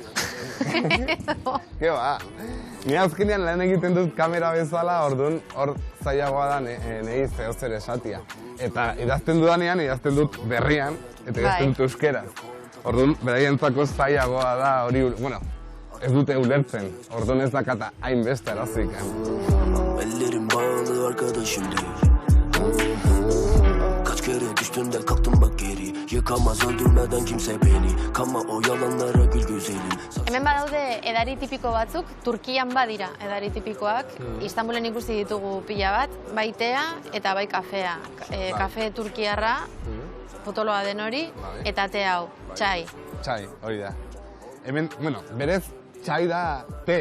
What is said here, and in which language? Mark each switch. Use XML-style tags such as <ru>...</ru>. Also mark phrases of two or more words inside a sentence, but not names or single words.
<eu>Ke ba, ni azkenean lan egiten dut kamera bezala, orduan hor zailagoa da nahi zeo zer esatia. Eta idazten dudanean, idazten dut berrian, eta idazten dut euskeraz. Orduan, beraientzako zailagoa da hori, bueno, ez dute ulertzen. Orduan ez dakata hainbeste arazik.</eu> <tr>Ellerim bağlı arkadaşım değil. Kaç kere düştüm de kalktım bak geri. Yıkamaz öldürmeden kimse beni. Kama o yalanlara gül güzelim.</tr> <eu>Hemen badaude edari tipiko batzuk, Turkian badira edari tipikoak. Istanbulen ikusi ditugu pila bat, bai tea eta bai kafea. Kafe turkiarra, potoloa den hori, eta te hau, txai. Txai, hori da. Hemen, bueno, berez, txai da te.</eu>